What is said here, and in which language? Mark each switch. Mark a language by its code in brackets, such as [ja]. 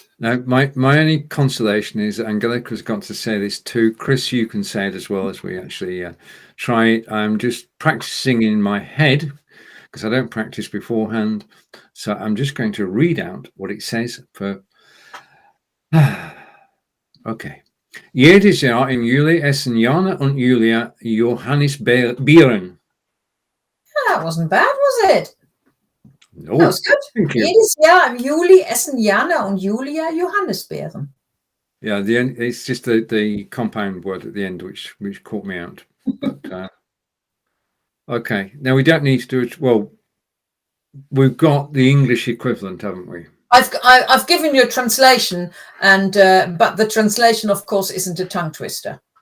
[en] Now, my only consolation is Angelika's got to say this too. Chris, you can say it as well as we actually try it. I'm just practicing in my head because I don't practice beforehand. So I'm just going to read out what it says for... Okay. [de] Jedes Jahr im Juli essen Jana und Julia Johannisbeeren. [en] That wasn't bad, was it? No, that was good. [de] Jedes Jahr im Juli essen Jana und Julia Johannisbeeren. [en] Yeah, it's just the compound word at the end which caught me out. But, okay, now we don't need to do it. Well, we've got the English equivalent, haven't we? I've given you a translation, and but the translation, of course, isn't a tongue twister.